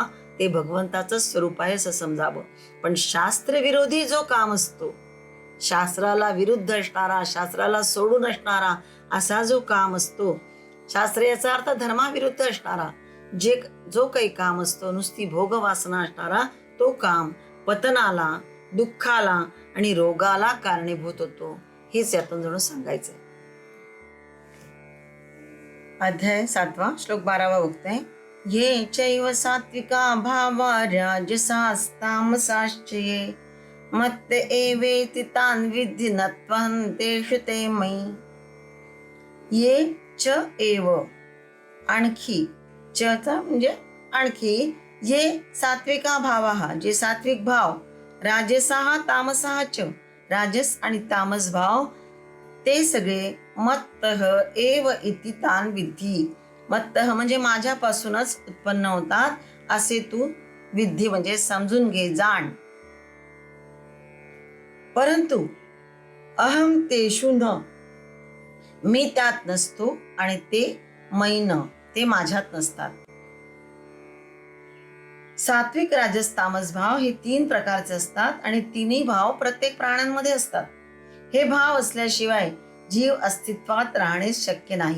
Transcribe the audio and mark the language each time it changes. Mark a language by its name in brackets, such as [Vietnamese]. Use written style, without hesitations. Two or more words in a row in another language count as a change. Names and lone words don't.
[Marathi] ते भगवंताचं स्वरूप आहे असं समजावं. पण शास्त्रविरोधी जो काम असतो, शास्त्राला विरुद्ध असणारा, शास्त्राला सोडून असणारा असा जो काम असतो, शास्त्र याचा अर्थ धर्माविरुद्ध असणारा जो काही काम असतो, नुसती भोगवासना असणारा तो काम पतनाला, दुःखाला आणि रोगाला कारणीभूत होतो. हेच यातून जणू सांगायचंय. अध्याय 7 श्लोक 12 बघतोय. [Sanskrit] ये चैव सात्विका भावा राजसास्तामसाश्च ये मत्त एवेति तान् विद्धि नत्वं तेषु ते मयि. ये च एव [Marathi] आणखी, चचा म्हणजे आणखी, [Sanskrit] ये सात्विका भावाः [Marathi] जे सात्विक भाव, [Sanskrit] राजसाः तामसाः च [Marathi] राजस आणि तामस भाव, ते सगळे [Sanskrit] मत्तः एव इति तान् विद्धि. [Marathi] मत्तः म्हणजे माझ्यापासूनच उत्पन्न होतात असे तू विद्धि म्हणजे समजून घे, जाण. [Sanskrit] परंतु अहम तेषु न, [Marathi] मी त्यात नसतो, आणि ते [Sanskrit] मयि न, [Marathi] ते माझ्यात नसतात. सात्विक, राजस, तामस भाव हे 3 प्रकारचे असतात आणि तिन्ही भाव प्रत्येक प्राण्यांमध्ये असतात. हे भाव असल्याशिवाय जीव अस्तित्वात राहणे शक्य नाही.